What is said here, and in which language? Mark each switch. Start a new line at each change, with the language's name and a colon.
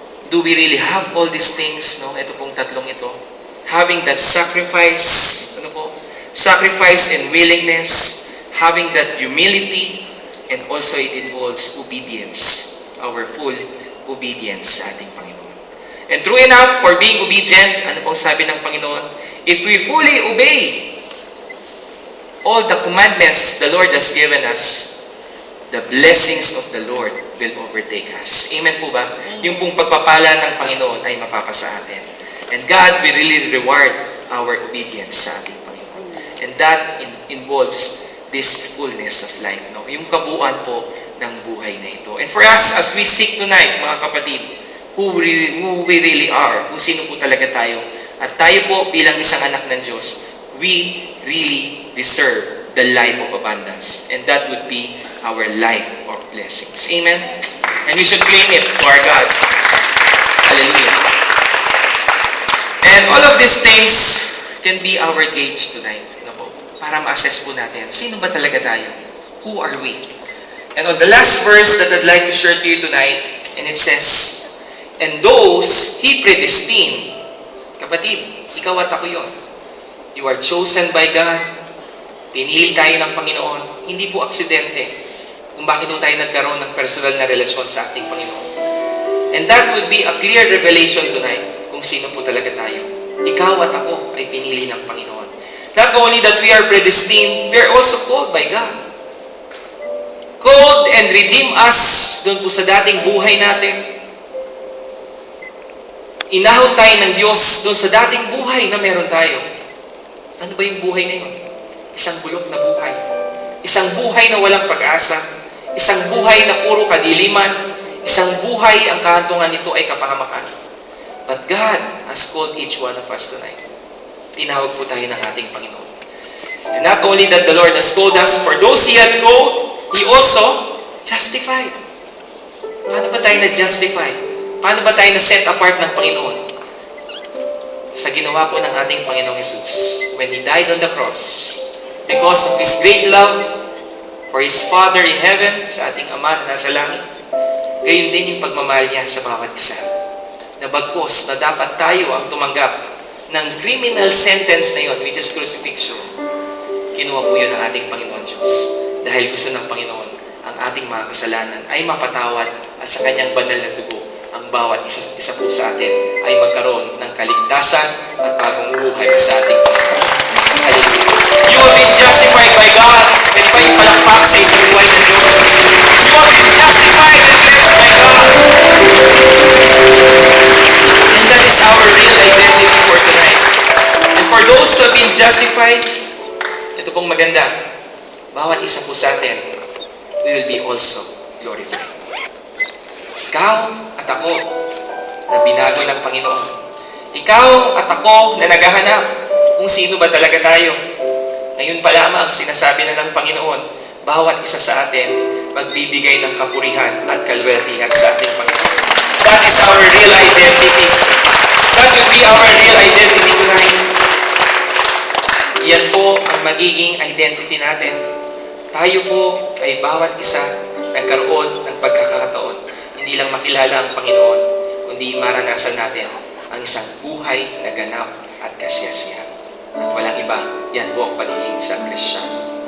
English: Do we really have all these things, no?
Filipino: Ito pong tatlong ito.
English: Having that sacrifice, sacrifice and willingness, having that humility, and also it involves obedience, our full obedience
Filipino: sa ating Panginoon.
English: And true enough, for being obedient,
Filipino: ano pong sabi ng Panginoon?
English: If we fully obey all the commandments the Lord has given us, the blessings of the Lord will overtake us.
Filipino: Amen po ba? Yung pong pagpapala ng Panginoon ay mapapasa atin.
English: And God will really reward our obedience
Filipino: sa ating Panginoon.
English: And that involves this fullness of life. No?
Filipino: Yung kabuuan po ng buhay na ito.
English: And for us, as we seek tonight,
Filipino: mga kapatid,
English: who we really are,
Filipino: kung sino po talaga tayo, at tayo po bilang isang anak ng Diyos,
English: we really deserve the life of abundance. And that would be our life of blessings. Amen? And we should claim it to our God. Hallelujah. And all of these things can be our gauge tonight.
Filipino: Para ma-assess po natin, sino ba talaga tayo?
English: Who are we? And on the last verse that I'd like to share to you tonight, and it says, and those He predestined.
Filipino: Kapatid, ikaw at ako yun.
English: You are chosen by God.
Filipino: Pinili tayo ng Panginoon. Hindi po aksidente kung bakit tayo nagkaroon ng personal na relasyon sa ating Panginoon.
English: And that would be a clear revelation tonight
Filipino: kung sino po talaga tayo. Ikaw at ako ay pinili ng Panginoon.
English: Not only that we are predestined, we are also called by God. Called and redeem us
Filipino: doon po sa dating buhay natin. Inahon tayo ng Diyos doon sa dating buhay na meron tayo. Ano ba yung buhay na yun? Isang bulok na buhay. Isang buhay na walang pag-asa. Isang buhay na puro kadiliman. Isang buhay ang kahantungan nito ay kapahamakan.
English: But God has called each one of us tonight.
Filipino: Tinawag po tayo ng ating Panginoon.
English: And not only that the Lord has called us, for those He had called, He also justified.
Filipino: Paano ba tayo na-justify? Paano ba tayo na-set apart ng Panginoon? Sa ginawa po ng ating Panginoong Jesus,
English: when He died on the cross, because of His great love for His Father in heaven,
Filipino: sa ating Ama na nasa langit, gayon din yung pagmamahal niya sa bawat isa. Na bagkos na dapat tayo ang tumanggap ng criminal sentence na yun,
English: which is crucifixion.
Filipino: Kinuha po yun ng ating Panginoon Diyos. Dahil gusto ng Panginoon, ang ating mga kasalanan ay mapatawad at sa Kanyang banal na dugo, ang bawat isa po sa atin ay magkaroon ng kaligtasan at bagong buhay sa ating Panginoon.
English: Hallelujah. You have been justified by God.
Filipino: Pwede pa yung palakpak sa isang buhay ng Diyos.
English: You have been justified and cleansed by God. And that is our real identity for tonight. And for those who have been justified,
Filipino: ito pong maganda, bawat isa po sa atin,
English: we will be also glorified.
Filipino: Ikaw at ako na binago ng Panginoon. Ikaw at ako na naghahanap kung sino ba talaga tayo. Ngayon pa lamang, sinasabi na ng Panginoon, bawat isa sa atin magbibigay ng kapurihan at kalwertihan sa ating Panginoon.
English: That is our real identity. That will be our real identity tonight.
Filipino: Yan po ang magiging identity natin. Tayo po ay bawat isa nagkaroon ng pagkakataon. Hindi lang makilala ang Panginoon, kundi maranasan natin ang isang buhay na ganap at kasiyasihan. At walang iba, yan po ang pagiging isang Kristiyano.